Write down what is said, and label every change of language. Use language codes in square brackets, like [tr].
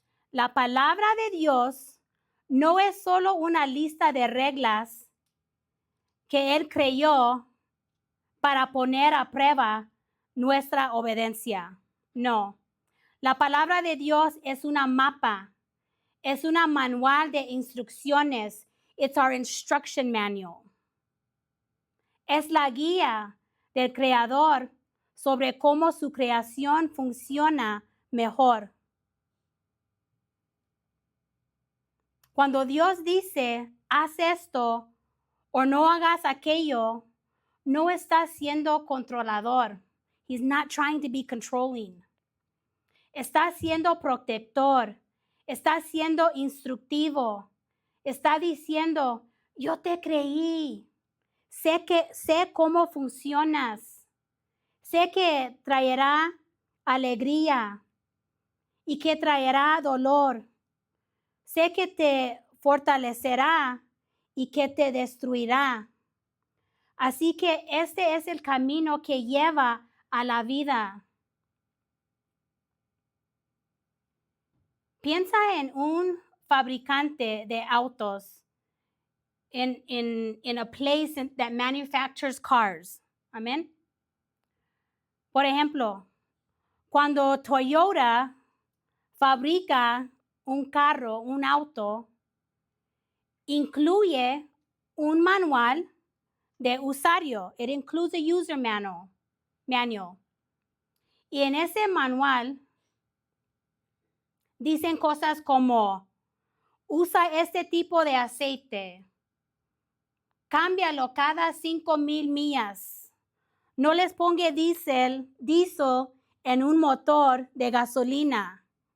[es] La palabra de Dios no es solo una lista de reglas que Él creyó para poner a prueba nuestra obediencia. No, la palabra de Dios es una mapa, es una manual de instrucciones. [en] It's our instruction manual. [es] Es la guía del Creador sobre cómo su creación funciona mejor. Cuando Dios dice, haz esto o no hagas aquello, no está siendo controlador. [en] He's not trying to be controlling. [es] Está siendo protector. Está siendo instructivo. Está diciendo, yo te creí. Sé cómo funcionas. Sé que traerá alegría y que traerá dolor. Sé que te fortalecerá y que te destruirá. Así que este es el camino que lleva a la vida. Piensa en un fabricante de autos, [en] in a place that manufactures cars. [es] Amén. Por ejemplo, cuando Toyota fabrica un carro, un auto, incluye un manual de usuario. [en] It includes a user manual. [es] Y en ese manual dicen cosas como, usa este tipo de aceite, cámbialo cada 5,000 millas, no les ponga diesel en un motor de gasolina.